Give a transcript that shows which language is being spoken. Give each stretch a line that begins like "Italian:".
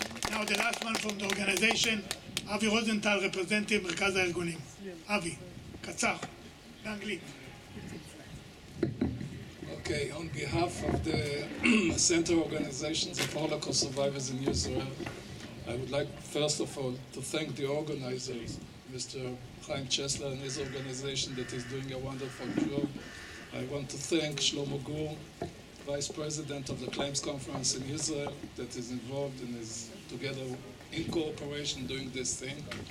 English: Now the last one from the organization, Avi Rosenthal, representing מרכז הארגונים.
Hebrew: Avi, קצר, באנגלית.
English: Okay, on behalf of the Center Organizations of Holocaust Survivors in Israel, I would like, first of all, to thank the organizers, Mr. Chaim Chesler and his organization that is doing a wonderful job. I want to thank Shlomo Gur, Vice President of the Claims Conference in Israel, that is involved and is together in cooperation doing this thing.